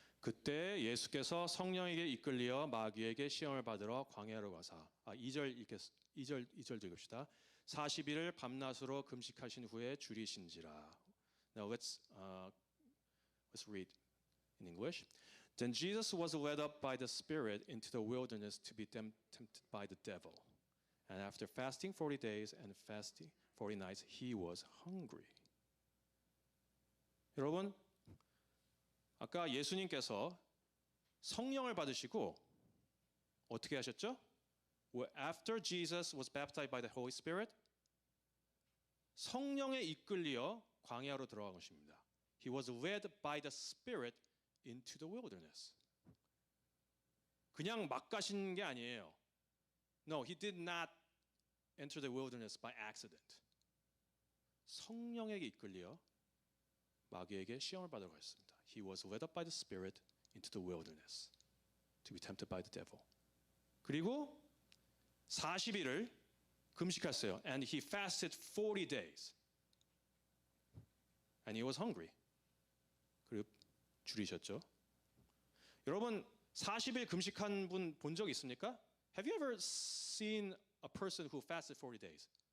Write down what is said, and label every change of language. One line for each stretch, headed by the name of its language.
Korean: 그때 예수께서 성령에게 이끌리어 마귀에게 시험을 받으러 광야로 가사 2절 읽읍시다. 40일을 밤낮으로 금식하신 후에 줄이신지라.
English: Now let's read in English. Then Jesus was led up by the Spirit into the wilderness to be tempted by the devil. And after fasting 40 days and fasting 40 nights, he was hungry.
Korean: 여러분, 아까 예수님께서 성령을 받으시고 어떻게 하셨죠?
English: After Jesus was baptized by the Holy Spirit,
Korean: 성령에 이끌려 광야로 들어간 것입니다.
English: He was led by the Spirit into the wilderness.
Korean: 그냥 막 가신 게 아니에요.
English: No, he did not enter the wilderness by accident.
Korean: 성령에게 이끌려 마귀에게 시험을 받으러 갔습니다.
English: He was led up by the Spirit into the wilderness to be tempted by the devil.
Korean: 그리고 40일을 금식했어요.
English: And he fasted 40 days. And he was hungry.
Korean: 그리고 줄이셨죠. 여러분 40일 금식한 분 본 적 있습니까?
English: Have you ever seen a person who fasted 40 days?